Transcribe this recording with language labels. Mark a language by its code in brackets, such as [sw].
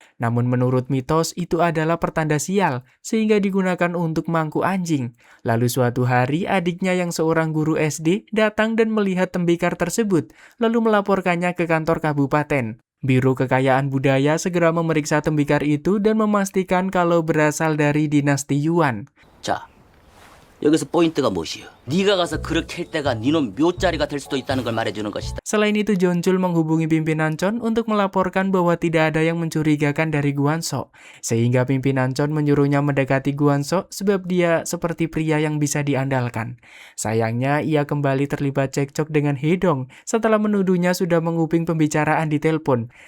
[id] Namun menurut mitos itu adalah pertanda sial, sehingga digunakan untuk mangku anjing. Lalu suatu hari adiknya yang seorang guru SD datang dan melihat tembikar tersebut, lalu melaporkannya ke kantor kabupaten. Biro Kekayaan Budaya segera memeriksa tembikar itu dan memastikan kalau berasal dari dinasti Yuan. [ko] 자, 여기서 포인트가 무엇이요? 네가 가서 그렇게 할 때가 네놈 묘자리가 될 수도 있다는 걸 말해주는 것이다. [id] Selain itu, Jeonchul menghubungi pimpinan Chon untuk melaporkan bahwa tidak ada yang mencurigakan dari Guanso, sehingga pimpinan Chon menyuruhnya mendekati Guanso sebab dia seperti pria yang bisa diandalkan. Sayangnya, ia kembali terlibat cekcok dengan Hedong setelah menuduhnya sudah menguping pembicaraan di telepon.